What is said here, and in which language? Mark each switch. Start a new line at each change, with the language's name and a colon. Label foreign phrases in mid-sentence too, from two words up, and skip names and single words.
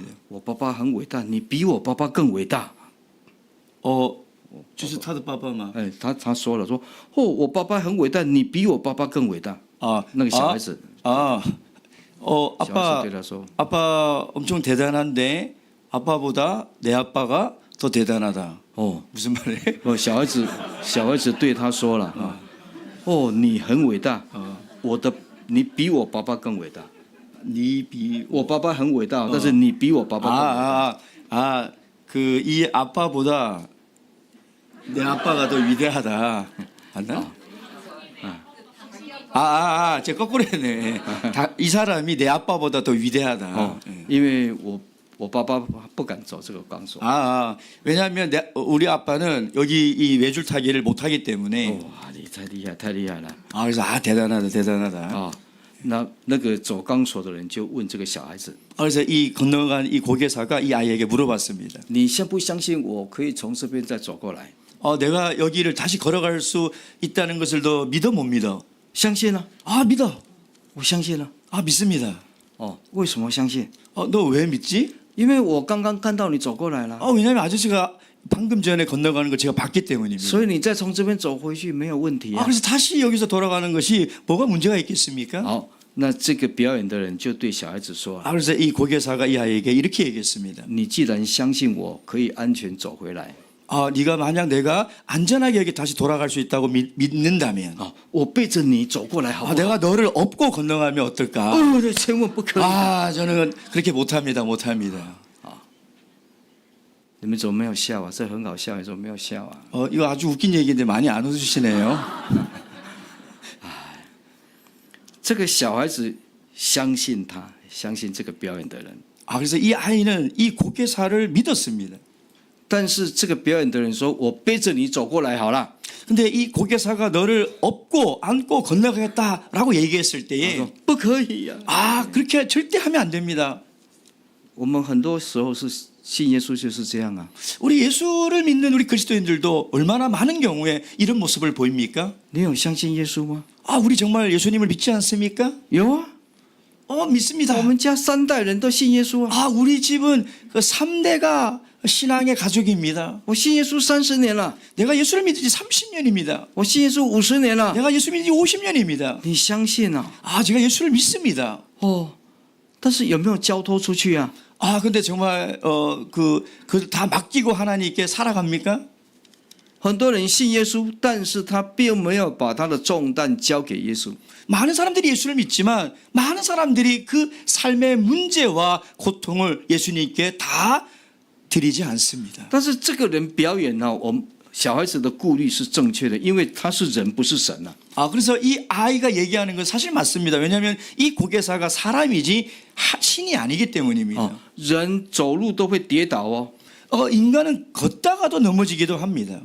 Chinese: 我爸爸很伟大，你比我爸爸更伟大。 주스 타드 빠빠마. 哎，他说了说，哦，我爸爸很伟大，你比我爸爸更伟大。那个小孩子，
Korean: 아빠
Chinese: 小孩子对他说，
Korean: 아빠 엄청 대단한데 아빠보다 내 아빠가 더 대단하다. 哦， 무슨 말이에요?
Chinese: 小孩子对他说了，哦，你很伟大，你比我爸爸更伟大。 니 비. 我爸爸很伟大，但是你比我爸爸更伟大。
Korean: 그 이 아빠보다 내 아빠가 더 위대하다. 맞나? 제 거꾸로 했네. 이 사람이 내 아빠보다 더 위대하다.
Chinese: 因为我爸爸不敢走这个钢索。
Korean: 왜냐하면 우리 아빠는 여기 이 외줄타기를 못하기 때문에.
Chinese: 哇，你太厉害，太厉害了。
Korean: 그래서 대단하다.
Chinese: 那个走钢索的人就问这个小孩子，
Korean: 그래서 이 건너간 이 고개사가 이 아이에게 물어봤습니다.
Chinese: 你相不相信我可以从这边再走过来？
Korean: 내가 여기를 다시 걸어갈 수 있다는 것을 너 믿어 못 믿어?
Chinese: 相信啊，
Korean: 믿어.
Chinese: 我相信了。
Korean: 믿습니다.
Chinese: 为什么相信？
Korean: 너 왜 믿지?
Chinese: 因为我刚刚看到你走过来了，
Korean: 왜냐하면 아저씨가 방금 전에 건너가는 걸 제가 봤기 때문입니다.
Chinese: 所以你再从这边走回去没有问题啊。
Korean: 그래서 다시 여기서 돌아가는 것이 뭐가 문제가 있겠습니까?
Chinese: 好，那这个表演的人就对小孩子说，
Korean: 그래서 이 고개사가 이 아이에게 이렇게 얘기했습니다.
Chinese: 你既然相信我可以安全走回来，
Korean: 네가 만약 내가 안전하게 여기 다시 돌아갈 수 있다고 믿는다면
Chinese: 我背着你走过来好不好？
Korean: 내가 너를 업고 건너가면 어떨까?
Chinese: 这千万不可以。
Korean: 저는 그렇게 못합니다.
Chinese: 你们怎么没有笑啊？这很好笑，你怎么没有笑啊？
Korean: 이거 아주 웃긴 얘기인데 많이 안 웃으시네요.
Chinese: 这个小孩子相信他，相信这个表演的人。
Korean: 그래서 이 아이는 이 고개사를 믿었습니다.
Chinese: 但是这个表演的人说：“我背着你走过来好了。
Korean: 근데 이 고개사가 너를 업고 안고 건너가겠다라고 얘기했을
Chinese: 他
Korean: 때에
Chinese: 说：“不可以呀、
Korean: 그렇게 절대 하면 안 됩니다.
Chinese: 我们很多时候是信耶稣就是这样啊。
Korean: 우리 예수를 믿는 우리 그리스도인들도 얼마나 많은 경우에 이런 모습을 보입니까?
Chinese: 你有相信耶稣吗？
Korean: 우리 정말 예수님을 믿지 않습니까?
Chinese: 有啊，
Korean: 믿습니다.
Chinese: 我们家3代人都信耶稣啊。
Korean: 우리 집은 그 3대가 신앙의 가족입니다.
Chinese: 我信耶稣30年了，
Korean: 내가 예수를 믿은 지 30년입니다.
Chinese: 我信耶稣50年了。
Korean: 내가 예수 믿은 지 50년입니다.
Chinese: 你相信啊？
Korean: 제가 예수를 믿습니다.
Chinese: 但是有没有交托出去啊？
Korean: 근데 정말 다 맡기고 하나님께 살아갑니까?
Chinese: 很多人信耶稣，但是他并没有把他的重担交给耶稣。
Korean: 많은 사람들이 예수를 믿지만 많은 사람들이 그 삶의 문제와 고통을 예수님께 다 드리지 않습니다.
Chinese: 但是这个人表演呢，我们小孩子的顾虑是正确的，因为他是人，不是神啊。
Korean: 그래서 이 아이가 얘기하는 건 사실 맞습니다. 왜냐하면 이 고개사가 사람이지 신이 아니기 때문입니다.
Chinese: 人走路都会跌倒哦，
Korean: 인간은 걷다가도 넘어지기도 합니다.